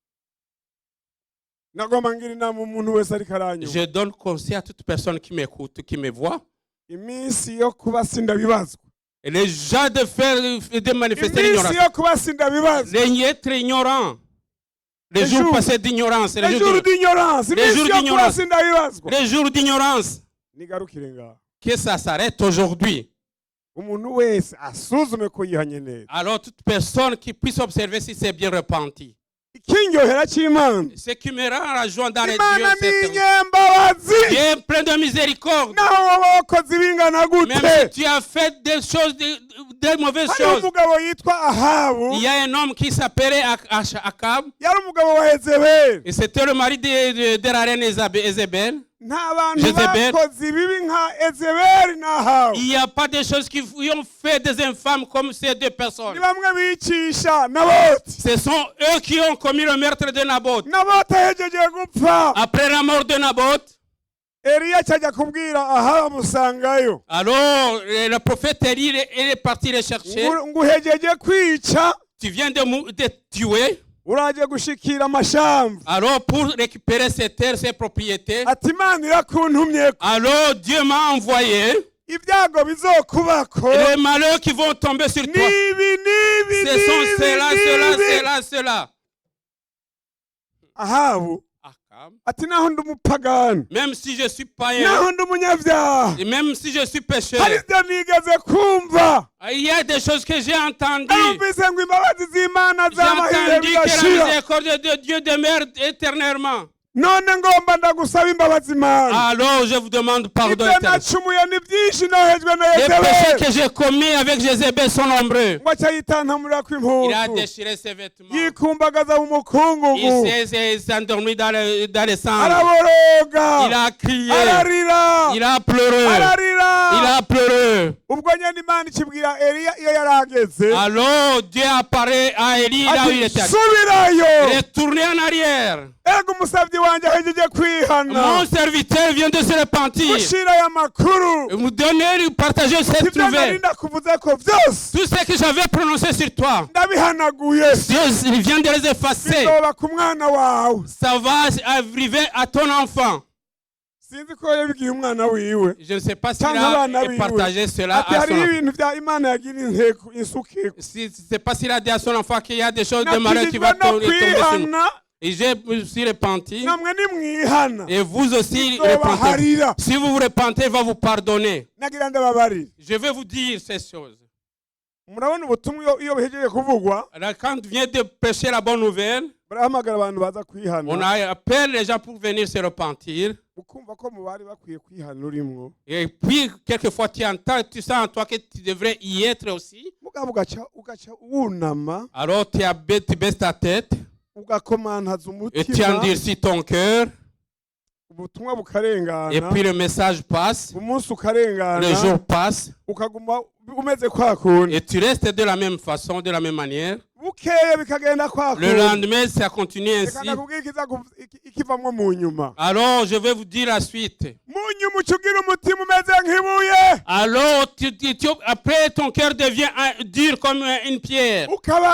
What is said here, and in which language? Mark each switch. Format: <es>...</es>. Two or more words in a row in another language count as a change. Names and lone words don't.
<fr>Je donne conseil à toute personne qui m'écoute, qui me voit. Et les gens de manifester l'ignorance. Les être ignorants. Les jours passés d'ignorance. Les jours d'ignorance. Les jours d'ignorance.</fr> <rn>Ndabibazwa.</rn> <fr>Les jours d'ignorance.</fr> <rn>Nigarukire ngaho.</rn> <fr>Que ça s'arrête aujourd'hui.</fr> <rn>Umuntu wese asuzume ko yihanye neza.</rn> <fr>Alors toute personne qui puisse observer si c'est bien repenti.</fr> <rn>Ikinyohera cy'Imana.</rn> <fr>Ce qui me rend la joie dans les</fr> <rn>Imana</rn> <fr>dieux,</fr> <rn>ni inyembabazi.</rn> <fr>Dieu est plein de miséricorde.</fr> <rn>Naho wakoze ibingana gute.</rn> <fr>Même si tu as fait des choses, des mauvaises</fr> <rn>Hari</rn> <fr>choses.</fr> <rn>umugabo yitwa Ahabu.</rn> <fr>Il y a un homme qui s'appelait Akab.</fr> <rn>Yari umugabo wa Yezebeli.</rn> <fr>Et c'était le mari de la reine Ézébel.</fr> <rn>Nta bantu bakoze ibibi nka Yezebeli na Ahabu.</rn> <fr>Il n'y a pas de choses qui ont fait des infâmes comme ces deux personnes.</fr> <rn>Ni bamwe bicisha Naboti.</rn> <fr>Ce sont eux qui ont commis le meurtre de Naboth.</fr> <rn>Naboti ahejeje gupfa.</rn> <fr>Après la mort de Naboth,</fr> <rn>Eliya cyajya kubwira Ahabu amusangayo.</rn> <fr>alors le prophète Élie est parti le chercher.</fr> <rn>Nguhejeje kwica.</rn> <fr>Tu viens de tuer.</fr> <rn>Uraje gushikira amashamba.</rn> <fr>Alors pour récupérer ses terres, ses propriétés.</fr> <rn>Ati Imana irakuntumyeko.</rn> <fr>Alors Dieu m'a envoyé.</fr> <rn>Ibyago bizokubako.</rn> <fr>Les malheurs qui vont tomber sur toi.</fr> <rn>Nibi.</rn> <fr>Ce sont cela.</fr> <rn>Ahabu. Ati naho ndi umupagani.</rn> <fr>Même si je suis païen.</fr> <rn>Naho ndi umunyabyaha.</rn> <fr>Et même si je suis pécheur.</fr> <rn>Hari ibyo nigeze kumva.</rn> <fr>Il y a des choses que j'ai entendues.</fr> <rn>Numvise ngo imbabazi z'Imana</rn> <fr>J'ai</fr> <rn>z'amahirwe</rn> <fr>entendu que la</fr> <rn>bigashira.</rn> <fr>miséricorde de Dieu demeure éternellement.</fr> <rn>None ngomba ndagusaba imbabazi Imana.</rn> <fr>Alors je vous demande pardon</fr> <rn>Ibyo</rn> <fr>éternel.</fr> <rn>nacumuye ni byinshi nohejwe na</rn> <fr>Les péchés</fr> <rn>Yezebeli.</rn> <fr>que j'ai commis avec Jézabel sont nombreux.</fr> <rn>Ngo acayitantamurira</rn> <fr>Il a</fr> <rn>kw'impuzu.</rn> <fr>déchiré ses vêtements.</fr> <rn>Yikumbagaza mu mukungugu.</rn> <fr>Il s'est endormi dans les cendres.</fr> <rn>Araboroga.</rn> <fr>Il a crié.</fr> <rn>Ararira.</rn> <fr>Il a pleuré.</fr> <rn>Ararira.</rn> <fr>Il a pleuré.</fr> <rn>Ubwo nyine Imana ikibwira Eliya iyo yarageze.</rn> <fr>Alors Dieu apparaît à Élie là où il était.</fr> <rn>Subirayo.</rn> <fr>Retournez en arrière.</fr> <rn>Ego umusabyi wanjye ahejeje kwihana.</rn> <fr>Mon serviteur vient de se repentir.</fr> <rn>Gushira aya makuru.</rn> <fr>Vous donnez, partagez cette</fr> <rn>Ibyo nari</rn> <fr>nouvelle.</fr> <rn>ndakuvuze ko byose</rn> <fr>Tout ce que j'avais prononcé sur toi,</fr> <rn>ndabihanaguye.</rn> <fr>Dieu il vient de les effacer.</fr> <rn>Bizoba ku mwana wawe.</rn> <fr>Ça va arriver à ton enfant.</fr> <rn>Sinzi ko yabibwiye umwana wiwe.</rn> <fr>Je ne sais pas s'il a partagé cela</fr> <rn>Ati</rn> <fr>à son</fr> <rn>hariho</rn> <fr>enfant.</fr> <rn>ibintu bya Imana yagira inteko insukiko.</rn> <fr>Je ne sais pas s'il a dit à son enfant qu'il y a des choses de malheur qui vont tomber sur nous.</fr> <rn>kwihana.</rn> <fr>Et je me suis repenti.</fr> <rn>Namwe nimwihana.</rn> <fr>Et vous aussi repentez.</fr> <rn>Bizobaharira.</rn> <fr>Si vous vous repentez, il va vous pardonner.</fr> <rn>Nagira ndababarira.</rn> <fr>Je vais vous dire ces choses.</fr> <rn>Murabona ubutumwa iyo buhejeje kuvugwa.</rn> <fr>Alors, quand vient de prêcher la bonne nouvelle,</fr> <rn>Barahamagara abantu baza</rn> <fr>on</fr> <rn>kwihana.</rn> <fr>appelle les gens pour venir se repentir.</fr> <rn>Ukumva ko mu bari bakwiye kwihana urimwo.</rn> <fr>Et puis, quelquefois, tu sens en toi que tu devrais y être aussi.</fr> <rn>Mugabo ugaca wunama.</rn> <fr>Alors, tu baisses ta tête</fr> <rn>Ugakomantaza</rn> <fr>et tu</fr> <rn>umutima.</rn> <fr>endurcis ton cœur.</fr> <rn>Ubutumwa bukarengana.</rn> <fr>Et puis, le message passe.</fr> <rn>Umunsi ukarengana.</rn> <fr>Le jour passe.</fr> <rn>Ukaguma umeze kwa kundi.</rn> <fr>Et tu restes de la même façon, de la même manière.</fr> <rn>Bukeye bikagenda kwa kundi.</rn> <fr>Le lendemain, ça continue ainsi.</fr> <rn>Reka ndakubwira ikivamwo mu nyuma.</rn> <fr>Alors, je vais vous dire la suite.</fr> <rn>Mu nyuma uca ugira umutima umeze nk'ibuye.</rn> <fr>Alors, après, ton cœur devient dur comme une pierre.</fr> <rn>Ukaba</rn>